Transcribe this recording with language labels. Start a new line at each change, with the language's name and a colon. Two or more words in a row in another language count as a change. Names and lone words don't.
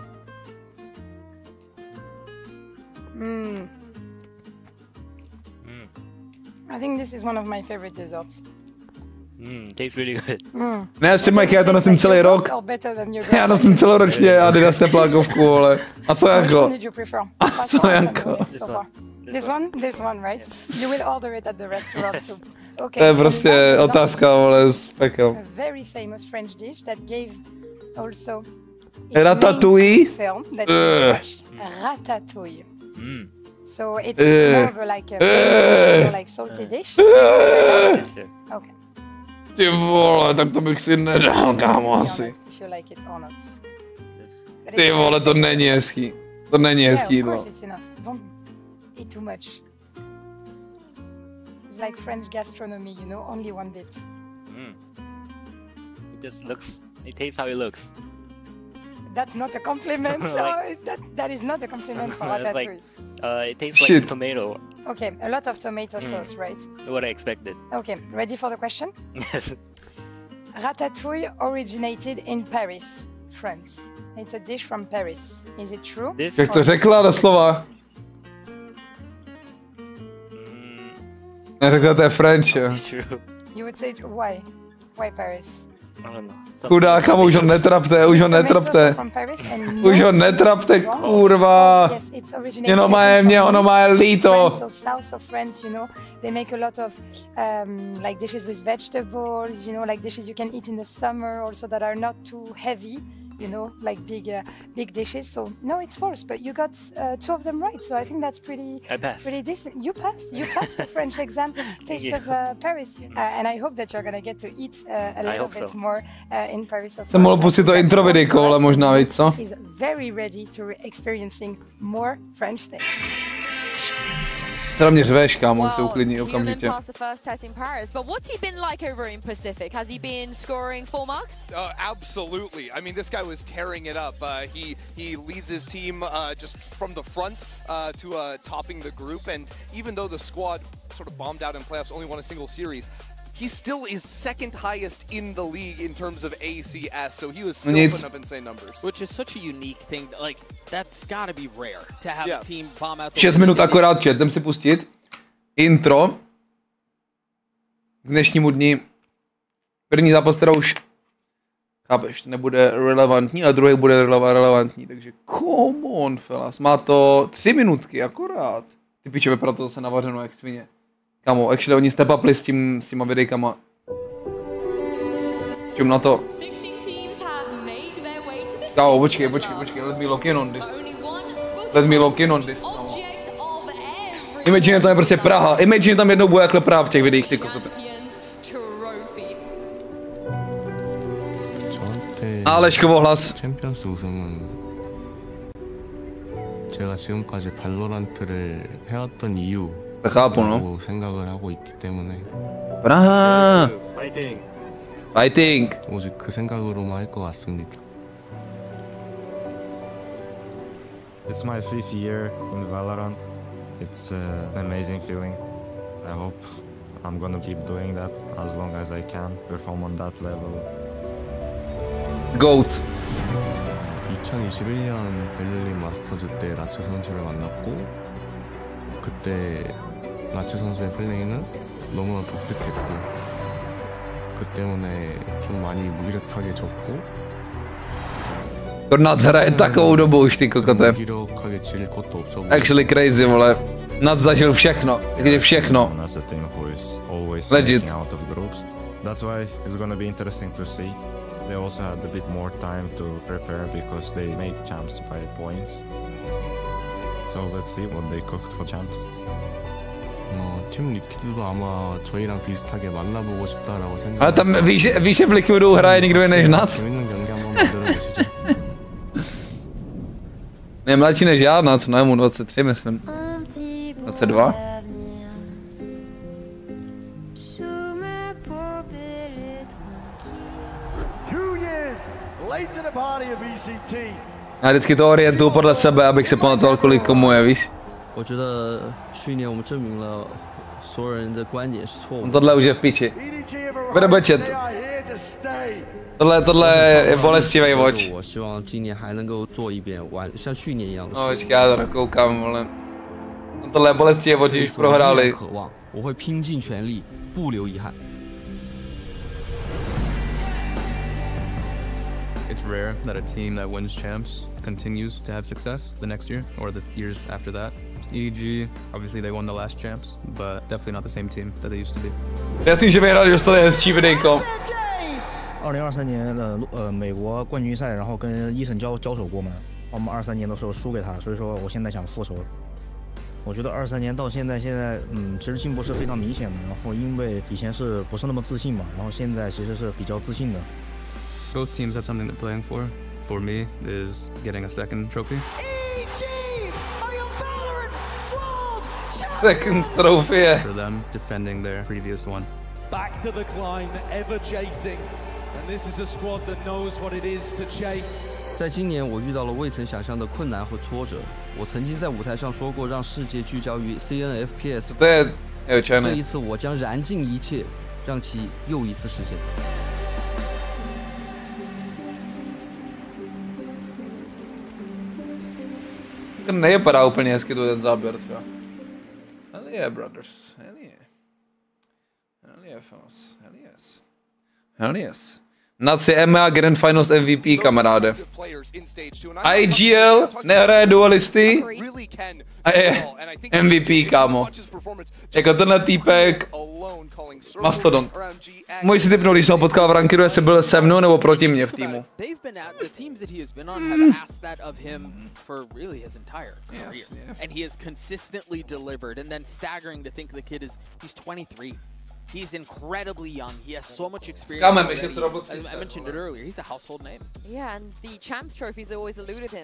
English: I think this is one of my favorite desserts. Tastes really good.
Czech: Ne, Simek, já to nosím celý rok. Já nosím celoročně Adidas teplákovku, vole. A co jako? A co jako?
English: This one, right? You will order it at the restaurant too. Okay.
Czech: To je prostě otázka, vole, z pekel.
English: A very famous French dish that gave also Ratatouille? Film that you watched. Ratatouille. So it's more of like a salty dish. Okay.
Czech: Ty vole, tak to bych si nedal, kámo, asi. Ty vole, to není hezký. To není hezký jídlo.
English: eat too much. It's like French gastronomy, you know, only one bit. It just looks. It tastes how it looks. That's not a compliment. That is not a compliment for ratatouille. It tastes like tomato. Okay, a lot of tomato sauce, right? What I expected. Okay, ready for the question? Yes. Ratatouille originated in Paris, France. It's a dish from Paris. Is it true?
Czech: Jak to řekla doslova? Neřekla, to je French.
English: You would say why? Why Paris?
Czech: Chudáka, už ho netrapte, už ho netrapte. Už ho netrapte, kurva. Ono má líto.
English: So south of France, you know, they make a lot of like dishes with vegetables, you know, like dishes you can eat in the summer also that are not too heavy. You know, like big dishes. So no, it's false. But you got 2 of them right. So I think that's pretty decent. You passed. You passed the French exam. Taste of Paris. And I hope that you're gonna get to eat a little bit more in Paris.
Czech: Jsem mohl pustit to intro videjko, ale možná víc, co?
English: He's very ready to experiencing more French things.
Czech: Teda mě řveš, kámo, se uklidní okamžitě.
English: But what's he been like over in Pacific? Has he been scoring full marks? Absolutely. I mean, this guy was tearing it up. He leads his team just from the front to topping the group. And even though the squad sort of bombed out in playoffs, only won a single series, he still is second highest in the league in terms of ACS, so he was still putting up insane numbers. Which is such a unique thing. Like, that's gotta be rare to have a team bomb out the
Czech: 6 minut akorát chat, jdem si pustit intro k dnešnímu dni. První zápas teda už, chápeš, nebude relevantní, ale druhý bude relevantní, takže
English: come on, fellas.
Czech: Má to 3 minutky akorát. Ty piče, vypadá to zase navařeno jak svině. Kamo, actually oni step upli s těma videjkama. Čum na to. Kámo, počkej,
English: let me lock in on this. Let me lock in on this.
Czech: Imagine, tam je prostě Praha. Imagine, tam jednou bude jakhle Praha v těch videích, ty kokote. Aleškovo hlas.
Korean: 챔피언스 우승은 제가 지금까지 발로란트를 해왔던 이유라고 생각을 하고 있기 때문에
English: Praha. Fighting.
Korean: 오직 그 생각으로만 할 것 같습니다.
English: It's my 5th year in Valorant. It's an amazing feeling. I hope I'm gonna keep doing that as long as I can, perform on that level. GOAT.
Korean: 2021년 베를린 마스터즈 때 나츠 선수를 만났고 그때 나츠 선수의 플레이는 너무나 독특했고 그 때문에 좀 많이 무기력하게 졌고
Czech: Nats hraje takovou dobu už, ty kokote.
English: Actually crazy, vole.
Czech: Nats zažil všechno, takže všechno. Legit.
English: That's why it's gonna be interesting to see. They also had a bit more time to prepare because they made champs by points. So let's see what they cooked for champs.
Korean: 팀 리퀴드도 아마 저희랑 비슷하게 만나보고 싶다라고 생각.
Czech: Ale tam víš, že v Liquidu hraje nikdo jiný než Nats?
Korean: 재밌는 경기 한번 만들어보시죠.
Czech: Je mladší než já, Nats, no, mu 23, myslím. 22. Já vždycky to orientuju podle sebe, abych se pamatoval, kolik komu je, víš? Tohle už je v piči. Bude bečet. Tohle je bolestivý oč. No, počkej, já to koukám, vole. Tohle je bolestivý oč, když prohráli.
English: It's rare that a team that wins champs continues to have success the next year or the years after that. EDG, obviously they won the last champs, but definitely not the same team that they used to be.
Czech: Jasný, že vyhráli, dostali hezčí videjko.
Chinese: 2023 年的美国冠军赛，然后跟伊森交手过嘛。我们23年的时候输给他，所以说我现在想复仇。我觉得23年到现在其实进步是非常明显的。然后因为以前是不是那么自信嘛，然后现在其实是比较自信的。
English: Both teams have something they're playing for. For me, is getting a second trophy. EG are your Valorant World Second trophy. For them defending their previous one. Back to the climb, ever chasing, and this is a squad that knows what it is to chase.
Chinese: 在今年，我遇到了未曾想象的困难和挫折。我曾经在舞台上说过，让世界聚焦于 CNFPS。这一次，我将燃尽一切，让其又一次实现。
Czech: Nevypadá úplně hezky tu ten záběr, co?
English: Hell yeah, brothers. Hell yeah. Hell yeah, fellas. Hell yes. Hell yes.
Czech: NATS je EMEA Grand Finals MVP, kamaráde. IGL nehraje dualisty a je MVP, kámo. Jako tenhle týpek mastodont. Můj si typnul, když jsem ho potkal v rankedu, jestli byl se mnou nebo proti mě v týmu.
English: He's incredibly young. He has so much experience. As I mentioned it earlier, he's a household name. Yeah, and the Champs trophies always eluded him.